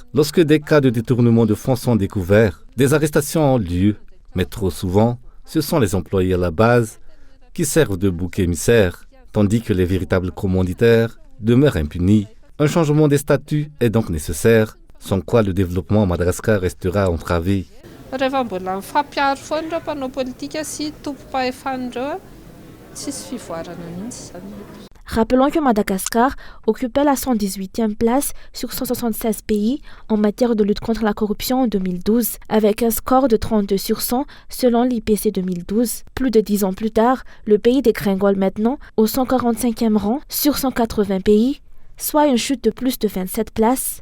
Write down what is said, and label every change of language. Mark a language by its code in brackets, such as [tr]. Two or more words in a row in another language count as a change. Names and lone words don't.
[fr] Lorsque des cas de détournement de fonds sont découverts, des arrestations ont lieu, mais trop souvent, ce sont les employés à la base qui servent de bouc émissaire, tandis que les véritables commanditaires demeurent impunis. Un changement des statuts est donc nécessaire, sans quoi le développement à Madagascar restera entravé. [mg] Rehefa mbola mifampiaro foana ireo mpanao politika sy tompom-pahefan'ireo tsisy fivoarana mihitsy zany. [fr] Rappelons que Madagascar occupait la 118e place sur 176 pays en matière de lutte contre la corruption en 2012, avec un score de 32 sur 100 selon l'IPC 2012. Plus de 10 ans plus tard, le pays dégringole maintenant au 145e rang sur 180 pays, soit une chute de plus de 27 places.